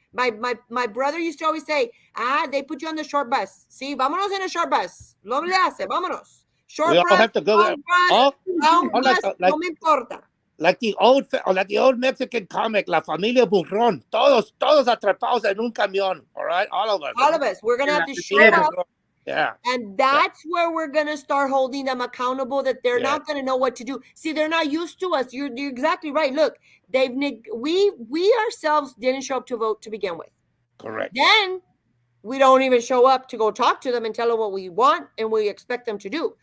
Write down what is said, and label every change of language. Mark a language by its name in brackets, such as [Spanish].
[English] My brother used to always say, they put you on the short bus. [Spanish] Sí, vámonos en [English] a short bus. [Spanish] No le hace, vámonos. [English] Short bus, have to go long bus, round bus, [Spanish] no me importa. [English] Like the old Mexican comic, La Familia Burrón. [Spanish] Todos atrapados en un camión. [English] All right, all of us. All of us. We're gonna have to show up. Yeah. And that's where we're going to start holding them accountable, that they're not going to know what to do. See, they're not used to us. You're exactly right. Look, we ourselves didn't show up to vote to begin with. Correct. Then we don't even show up to go talk to them and tell them what we want and we expect them to do.